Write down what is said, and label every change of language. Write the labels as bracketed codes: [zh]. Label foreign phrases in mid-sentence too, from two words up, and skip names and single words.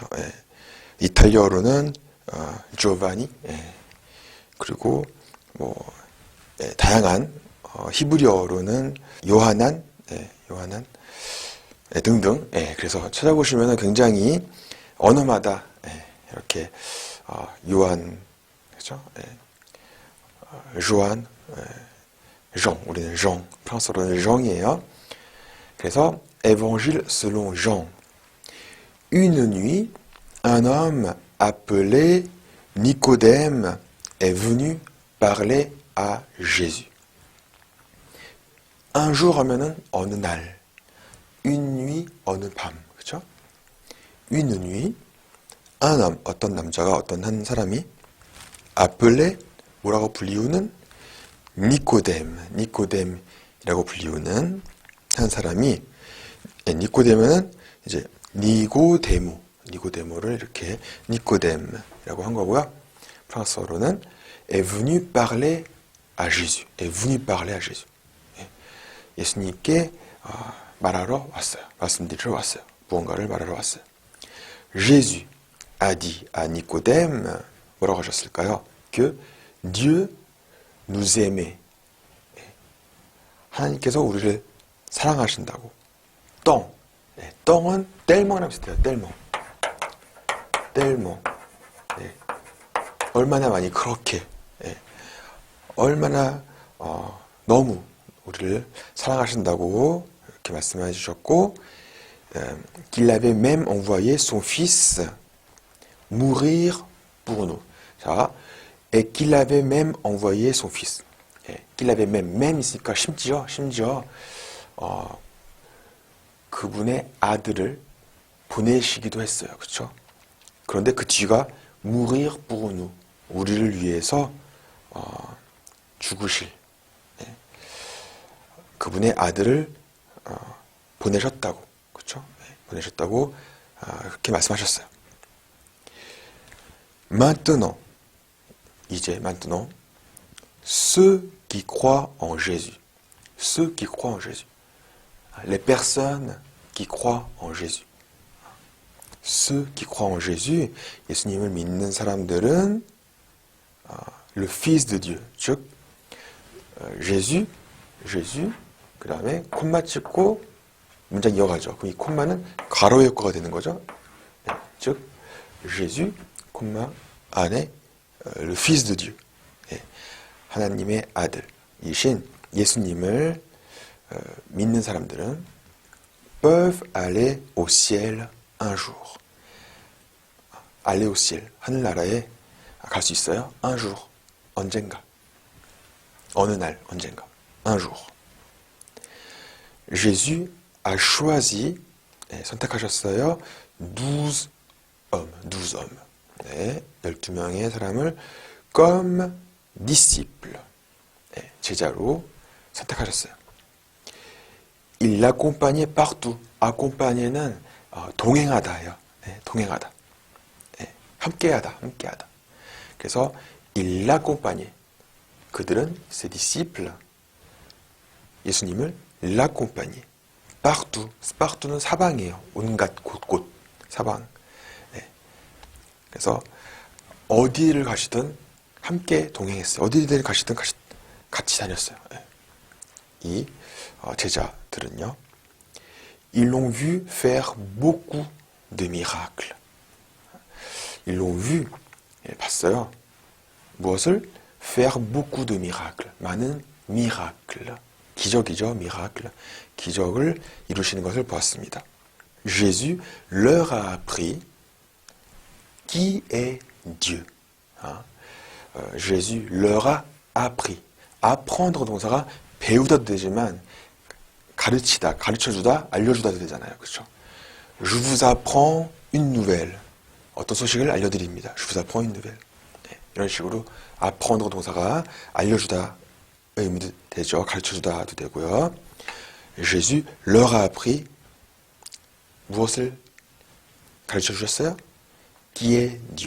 [ko] 이탈리아어로는 Giovanni, 그리고 뭐 다양한 히브리어로는 요하난 등등. 그래서 찾아보시면 굉장히 언어마다 이렇게 요한, 그렇죠? 조안, Jean, 우리는 Jean, 프랑스어로는 Jean이에요. [fr] 그래서 Évangile selon Jean. Une nuit, un homme appelé Nicodème est venu parler à Jésus. Un jour [ko] 하면은 어느 날, [fr] une nuit [ko] 어느 밤, 그렇죠? [fr] Une nuit, un homme [ko] 어떤 남자가 어떤 한 사람이 appelé 뭐라고 불리우는 니코뎀이라고 불리우는 한 사람이 니코데모는 이제 니고데모를 이렇게 니코뎀이라고 한 거고요. [fr] 프랑스어로는 est venu parler à Jésus. [ko] 예수님께 말하러 왔어요. 말씀드리러 왔어요. 무언가를 말하러 왔어요. [fr] Jésus a dit à Nicodème [ko] 뭐라고 하셨을까요? [fr] Que Dieu nous aimait. [ko] 하나님께서 우리를 사랑하신다고. 똥은 뗄몽이랑 비슷해요. 뗄몽. 얼마나 많이 그렇게 얼마나 너무 우리를 사랑하신다고 이렇게 말씀해 주셨고 [fr] qu'il avait même envoyé son fils mourir pour nous. 자, et qu'il avait même envoyé son fils. qu'il avait même [ko] 있으니까 심지어 그분의 아들을 보내시기도 했어요. 그렇죠? 그런데 그 뒤가 [fr] mourir pour nous. [ko] 우리를 위해서 죽으실 그분의 아들을 보내셨다고, 그렇죠? 보내셨다고 그렇게 말씀하셨어요. [fr] Maintenant, 이제 maintenant, ceux qui croient en Jésus, ceux qui croient en Jésus, les personnes qui croient en Jésus, ceux qui croient en Jésus, [ko] 예수님을 믿는 사람들은 [fr] le Fils de Dieu, [ko] 즉 Jésus, 그 다음에 콤마 찍고 문장 이어가죠. 그럼 이 콤마는 괄호 효과가 되는 거죠. 즉 Jésus, 콤마 안에 [fr] le Fils de Dieu, [ko] 하나님의 아들이신 예수님을 믿는 사람들은 [fr] peuvent aller au ciel un jour. aller au ciel, [ko] 하늘나라에 갈 수 있어요. [fr] un jour, [ko] 언젠가. 어느 날, 언젠가. [fr] un jour. Jésus a choisi, [ko] 선택하셨어요. 12 hommes. 12명의 사람을 [fr] comme disciples, [ko] 제자로 선택하셨어요. [fr] Il l'accompagnait partout. [ko] accompagner는 동행하다예요. 동행하다. 함께하다. 그래서 [fr] il l'accompagnait. [ko] 그들은 [fr] ses disciples, [ko] 예수님을 l'accompagnait. partout는 사방이에요. 온갖 곳곳 사방. 그래서 어디를 가시든 함께 동행했어요. 어디를 가시든 같이 다녔어요. 이 제자들은요. [fr] Ils l'ont vu faire beaucoup de miracles. Ils l'ont vu, [ko] 봤어요. 무엇을? [fr] Faire beaucoup de miracles. [ko] 많은 miracle. 기적이죠, miracle. 기적을 이루시는 것을 보았습니다. [fr] Jésus leur a appris qui est Dieu. Jésus leur a appris. [ko] apprendre 동사가 배우다도 되지만 가르치다, 가르쳐주다, 알려주다도 되잖아요. 그렇죠? [fr] Je vous apprends une nouvelle. [ko] 어떤 소식을 알려드립니다. [fr] Je vous apprends une nouvelle. [ko] 이런 식으로 apprendre 동사가 알려주다 의미도 되죠. 가르쳐주다도 되고요. [fr] Jésus leur a appris [ko] 무엇을 가르쳐 주셨어요? [fr] Qui est Dieu.